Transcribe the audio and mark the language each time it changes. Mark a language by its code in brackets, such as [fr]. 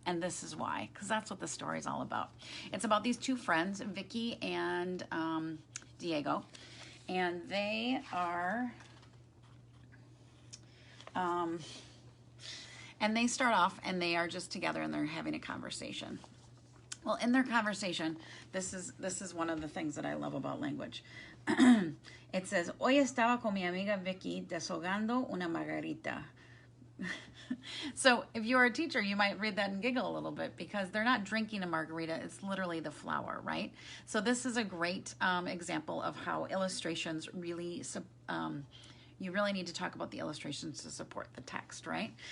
[en] And this is why, because that's what the story is all about. It's about these two friends, Vicky and Diego, and they are, and they start off and they are just together and they're having a conversation. Well, in their conversation, this is one of the things that I love about language. It says, [es] Hoy estaba con mi amiga Vicky desahogando una margarita. [en] So if you're a teacher, you might read that and giggle a little bit because they're not drinking a margarita. It's literally the flower, right? So this is a great example of how illustrations really, you really need to talk about the illustrations to support the text, right?